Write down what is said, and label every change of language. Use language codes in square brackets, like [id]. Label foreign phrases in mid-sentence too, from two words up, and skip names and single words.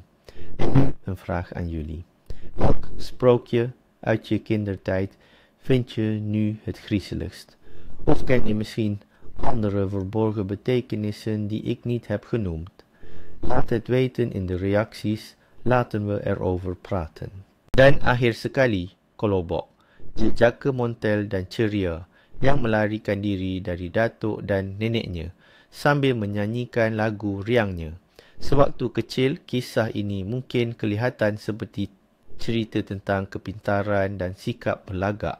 [nl] En nu een vraag aan jullie. Welk sprookje uit je kindertijd vind je nu het griezeligst? Of ken je misschien andere verborgen betekenissen die ik niet heb genoemd? Laat het weten in de reacties, laten we erover praten. [ms] Dan akhir sekali, Kolobok, jejaka montel dan ceria yang melarikan diri dari datuk dan neneknya sambil menyanyikan lagu riangnya. Sewaktu kecil, kisah ini mungkin kelihatan seperti cerita tentang kepintaran dan sikap berlagak.